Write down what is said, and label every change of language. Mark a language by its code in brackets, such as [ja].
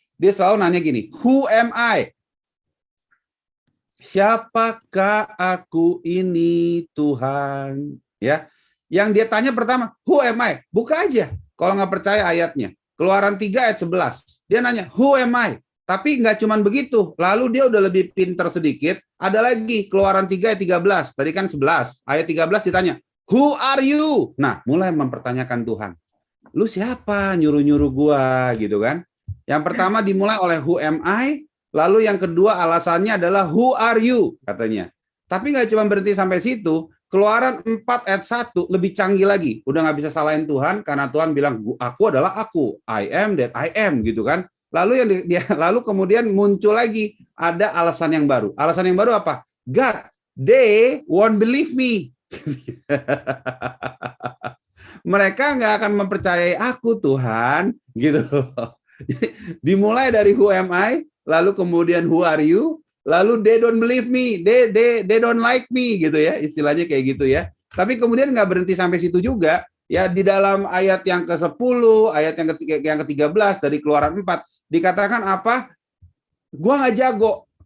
[id] Dia selalu nanya gini, [en] who am I? [id] Siapakah aku ini Tuhan? Ya, yang dia tanya pertama, [en] who am I? [id] Buka aja, kalau nggak percaya ayatnya. Keluaran 3 ayat 11. Dia nanya, [en] who am I? [id] Tapi nggak cuma begitu. Lalu dia udah lebih pintar sedikit. Ada lagi Keluaran 3 ayat 13. Tadi kan 11. Ayat 13 ditanya, [en] who are you? [id] Nah, mulai mempertanyakan Tuhan. Lu siapa nyuruh-nyuruh gua gitu kan? Yang pertama dimulai oleh [en] who am I? [id] Lalu yang kedua alasannya adalah [en] who are you? [id] Katanya. Tapi nggak cuma berhenti sampai situ. Keluaran 4 ayat 1 lebih canggih lagi. Udah nggak bisa salahin Tuhan karena Tuhan bilang, aku adalah aku. [en] I am that I am [id] gitu kan. Lalu kemudian muncul lagi ada alasan yang baru. Alasan yang baru apa? [en] God, they won't believe me. [id] Mereka nggak akan mempercayai aku Tuhan, gitu. Dimulai dari [en] who am I, [id] lalu kemudian [en] who are you, lalu they don't believe me, they don't like me, [id] gitu ya, istilahnya kayak gitu ya. Tapi kemudian nggak berhenti sampai situ juga. Ya, di dalam ayat yang ke-10, ayat yang ke-13 dari Keluaran 4 dikatakan apa? Gua nggak jago.